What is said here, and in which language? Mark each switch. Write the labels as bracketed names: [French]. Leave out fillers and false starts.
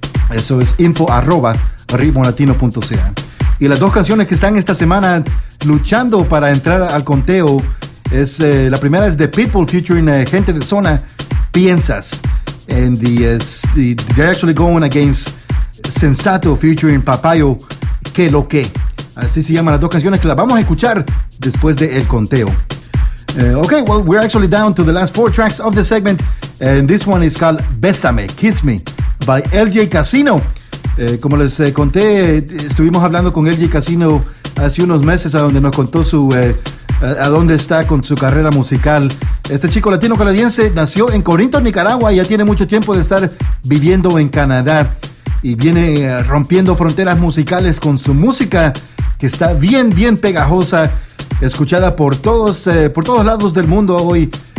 [Spanish] Eso es info@ritmolatino.ca. Y las dos canciones que están esta semana luchando para entrar al conteo es la primera es The Pitbull featuring Gente de Zona, Piensas. [English] And they're actually going against Sensato featuring Papayo, Que lo que. [Spanish] Así se llaman las dos canciones que las vamos a escuchar después del conteo. [English] Okay, well, we're actually down to the last four tracks of the segment. And this one is called Bésame, Kiss Me, by LJ Casino. [Spanish] Como les conté, estuvimos hablando con LJ Casino hace unos meses, a donde nos contó su a dónde está con su carrera musical. Este chico latino-canadiense nació en Corinto, Nicaragua, y ya tiene mucho tiempo de estar viviendo en Canadá. Y viene rompiendo fronteras musicales con su música, que está bien, bien pegajosa, escuchada por todos lados del mundo hoy.